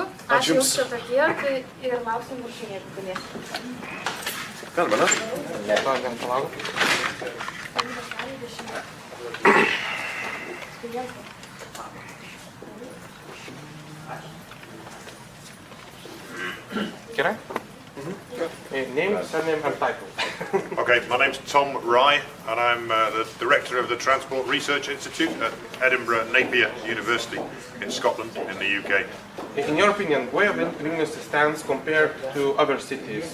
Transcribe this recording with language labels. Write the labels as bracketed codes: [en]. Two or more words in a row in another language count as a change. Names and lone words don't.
[lt] Ačiū jums tokie ir lauksim viršinį, jeigu galėsite. Galime, ne? Galim palaukti. Gerai? [en] Name, surname and title. Okay, my name's Tom Rye, and I'm the director of the Transport Research Institute at Edinburgh Napier University in Scotland, in the UK. In your opinion, where Vilnius stands compared to other cities?